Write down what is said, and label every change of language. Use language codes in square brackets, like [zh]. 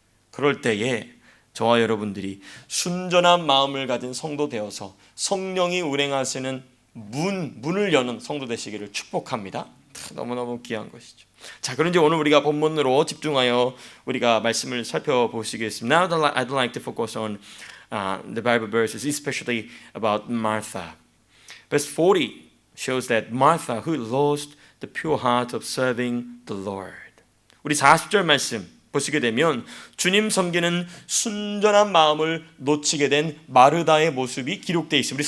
[ko] 그럴 때에 저와 여러분들이 순전한 마음을 가진 성도 되어서 성령이 운행하시는 문을 여는 성도 되시기를 축복합니다. 너무너무 귀한 것이죠. 자, 그런데 오늘 우리가 본문으로 집중하여 우리가 말씀을 살펴보시겠습니다. [en] Now I'd like to focus on the Bible verses, especially about Martha. Verse 40 shows that Martha, who lost the pure heart of serving the Lord. [ko] 우리 40절 말씀 보시게 되면 주님 섬기는 순전한 마음을 놓치게 된 마르다의 모습이 기록되어 있습니다.